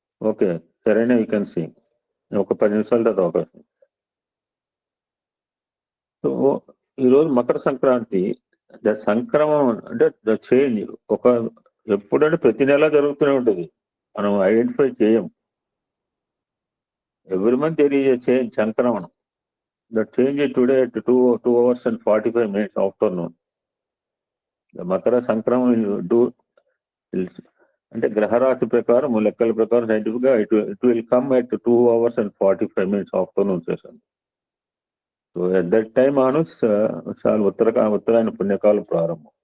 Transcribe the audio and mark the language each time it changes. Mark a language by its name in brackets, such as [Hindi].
[Telugu] Okay, సరేనా? [English] You can sing. [Telugu] ఒక 10 నిమిషాల తర్వాత అవకాశం. సో ఈరోజు మకర సంక్రాంతి, ద సంక్రమం అంటే ద చేంజ్. ఎప్పుడంటే ప్రతి నెల జరుగుతూనే ఉంటుంది, మనం ఐడెంటిఫై చేయం. [English] Every month there is a change, సంక్రమణం. The change is today at 2 hours and 45 minutes afternoon. The [Telugu] Makar సంక్రమం అంటే గ్రహరాశి ప్రకారం, లెక్కల ప్రకారం సైంటిఫిక్ గా [English] It will come at 2 hours and 45 minutes afternoon session. So at that time [Telugu] చాలా ఉత్తరాయణ పుణ్యకాలం ప్రారంభం.